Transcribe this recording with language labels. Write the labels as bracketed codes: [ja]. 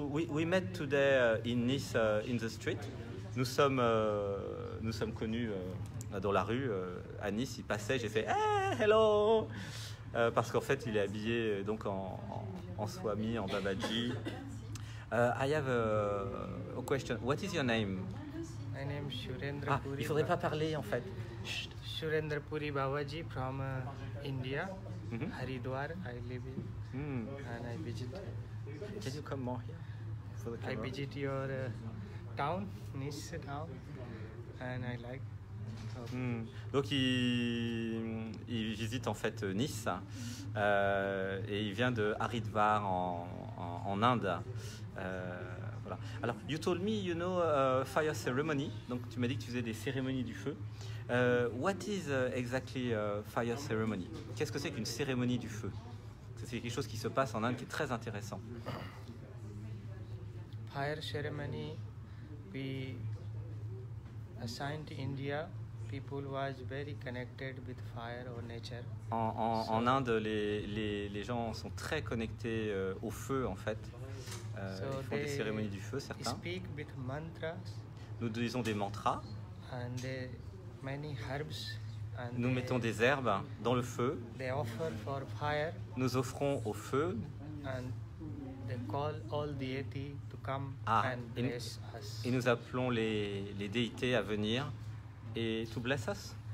[en] We met today in Nice, in the street. [fr] Nous sommes connus dans la rue à Nice. Il passait, j'ai fait hey, hello, parce qu'en fait, il est habillé donc en swami, en babaji. [en] I have a question. What is your name? My name is Surendra Puri. [fr] Il faudrait pas parler en fait. [en] Surendra Puri Babaji from India, Haridwar. I live in and I visit. Can you come more here? For the I camera? visit your town, Nice town, and I like. [fr] Donc il visite en fait Nice et il vient de Haridwar en Inde. Voilà. [en] Alors, you told me you know fire ceremony. [fr] Donc tu m'as dit que tu faisais des cérémonies du feu. [en] What is exactly fire ceremony? [fr] Qu'est-ce que c'est qu'une cérémonie du feu? C'est quelque chose qui se passe en Inde qui est très intéressant. [en] Fire ceremony, we assigned to India. People was very connected with fire or nature. [fr] En Inde, les gens sont très connectés au feu en fait. Ils font des cérémonies du feu, certains. [en] Speak with mantras. [fr] Nous disons des mantras. [en] And many herbs. And [fr] nous mettons des herbes dans le feu. [en] They offer for fire. [fr] Nous offrons au feu. [en] And they call all deity to come and bless us. [fr] Et nous appelons les déités à venir et [en] to bless us.